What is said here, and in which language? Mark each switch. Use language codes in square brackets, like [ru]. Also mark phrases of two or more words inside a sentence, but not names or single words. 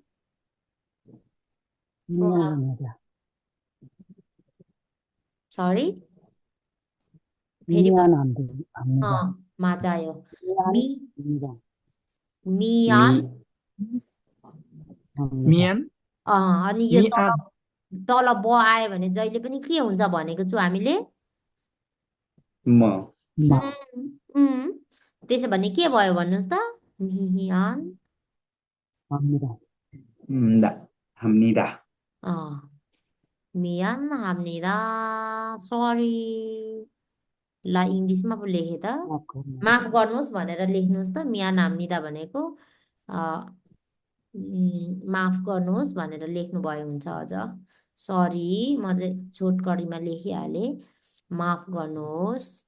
[ko] मियानहमिदा [ne] सरी फेरि [ko] मियानहमिदा 맞아요. 미 मियानहमिदा 미안 मियान [ne] अनि यो [ko] मियान [ne] तल ब आयो भने जहिले पनि के हुन्छ भनेको छु हामीले म मा त्यसो भने के भयो भन्नुहोस् त मियान [ko] 합니다. 다 합니다. 미안합니다. [ne] सरी ल इङ्ग्लिसमा पो लेखे त माफ गर्नु माफ गर्नुहोस् भनेर लेख्नुहोस् त मियानहाम्निदा भनेको माफ गर्नुहोस् भनेर लेख्नुभयो हुन्छ अझ सरी म चाहिँ छोटकरीमा लेखिहालेँ माफ गर्नुहोस्